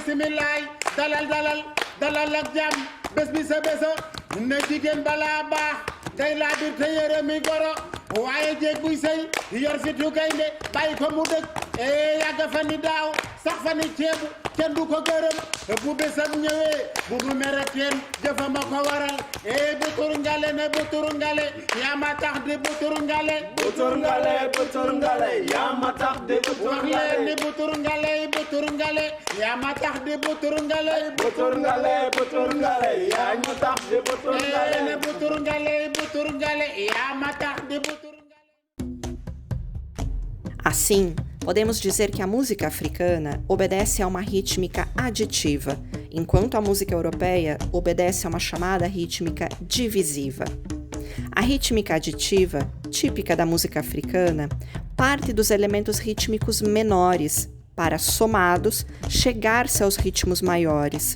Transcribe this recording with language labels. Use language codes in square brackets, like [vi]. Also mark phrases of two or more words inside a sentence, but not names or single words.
[wo] leen ko bisimilaay dalal ak jàmm bés bi sa bésa ne jigéen balaa baax day laa bir te yére mi goro waaye jéeg buy sëy yor fitu gaynde bàyyi ko mu dëkk yàgg fa ni daaw sax fa ni ceebu kenn du ko gërëm bu bésam ñëwee bu mu mere kenn jëfa ma ko waral butur ngale ne butur ngale yaa ma tax di butur ngale butur ngale yaa ma tax di butur wax leen ni butur ngale yaa ma tax di butur ngale butur ngale yaa ma tax di butur ngale ne butur ngale yaa ma tax di butur ngale. [pt] Assim, podemos dizer que a música africana obedece a uma rítmica aditiva, enquanto a música europeia obedece a uma chamada rítmica divisiva. A rítmica aditiva, típica da música africana, parte dos elementos rítmicos menores para, somados, chegar-se aos ritmos maiores.